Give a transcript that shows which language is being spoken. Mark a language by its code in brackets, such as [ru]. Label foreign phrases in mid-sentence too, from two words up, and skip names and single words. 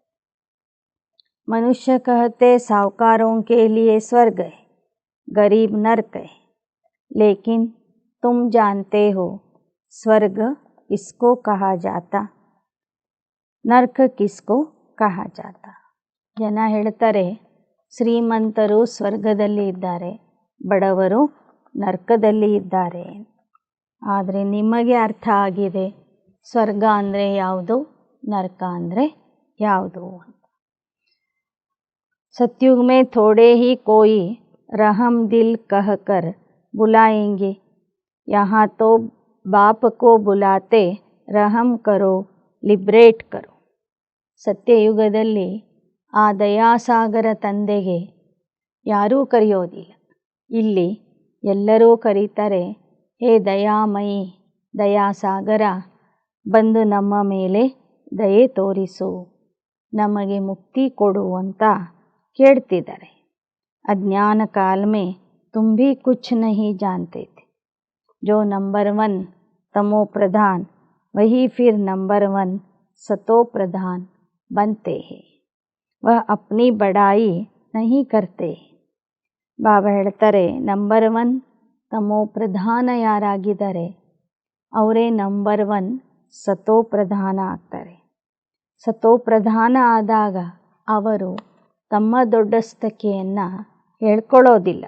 [hi] मनुष्य कहते साहूकारों के लिए स्वर्ग है, गरीब नर्क है, लेकिन तुम जानते हो स्वर्ग किसको कहा जाता, नर्क किसको कहा जाता. [kn] ಜನ ಹೇಳ್ತಾರೆ ಶ್ರೀಮಂತರು ಸ್ವರ್ಗದಲ್ಲಿ ಇದ್ದಾರೆ, ಬಡವರು ನರಕದಲ್ಲಿ ಇದ್ದಾರೆ. ಆದರೆ ನಿಮಗೆ ಅರ್ಥ ಆಗಿದೆ ಸ್ವರ್ಗ ಅಂದರೆ ಯಾವುದು, ನರಕ ಅಂದರೆ ಯಾವುದು. [hi] सतयुग में थोड़े ही कोई रहम दिल कहकर बुलाएंगे, यहाँ तो बाप को बुलाते रहम करो लिबरेट करो. [kn] ಸತ್ಯಯುಗದಲ್ಲಿ ಆ ದಯಾಸಾಗರ ತಂದೆಗೆ ಯಾರೂ ಕರೆಯೋದಿಲ್ಲ. ಇಲ್ಲಿ ಎಲ್ಲರೂ ಕರೀತಾರೆ, ಹೇ ದಯಾಮಯಿ ದಯಾಸಾಗರ, ಬಂದು ನಮ್ಮ ಮೇಲೆ ದಯೆ ತೋರಿಸು, ನಮಗೆ ಮುಕ್ತಿ ಕೊಡು ಅಂತ ಕೇಳ್ತಿದ್ದಾರೆ. [hi] अज्ञान काल में तुम भी कुछ नहीं जानते थे. जो नंबर 1 तमो प्रधान वही फिर नंबर 1 सतो प्रधान बनते हैं. वह अपनी बड़ाई नहीं करते. [kn] ಬಾಬಾ ಹೇಳ್ತಾರೆ, ನಂಬರ್ 1 ತಮೋ ಪ್ರಧಾನ ಯಾರಾಗಿದ್ದಾರೆ ಅವರೇ ನಂಬರ್ 1 ಸತೋ ಪ್ರಧಾನ ಆಗ್ತಾರೆ. ಸತೋ ಪ್ರಧಾನ ಆದಾಗ ಅವರು ತಮ್ಮ ದೊಡ್ಡಸ್ತಿಕೆಯನ್ನು ಹೇಳ್ಕೊಳ್ಳೋದಿಲ್ಲ.